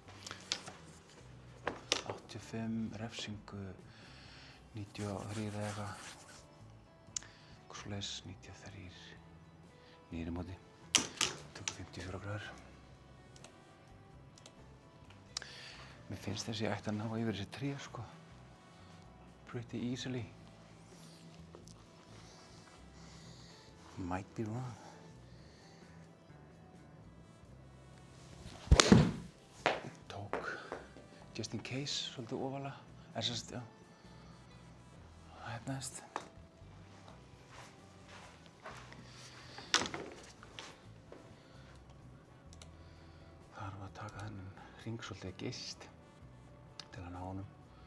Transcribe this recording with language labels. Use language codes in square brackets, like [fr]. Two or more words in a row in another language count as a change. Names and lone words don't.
[is] 85, refsingu 93 eða eitthvað. Eitthvað svoleiðis, 93. Niður í móti. Tökum 54 gráður. Mér finnst þess að ég ætti að ná yfir þessi 3, sko. [en] Pretty easily. Might be wrong. [is] Tók [en] just in case [is] svolítið ofalega. Sérst, já. Það hefnaðist. Þarf að taka þennan hring svolítið geyst til að ná honum.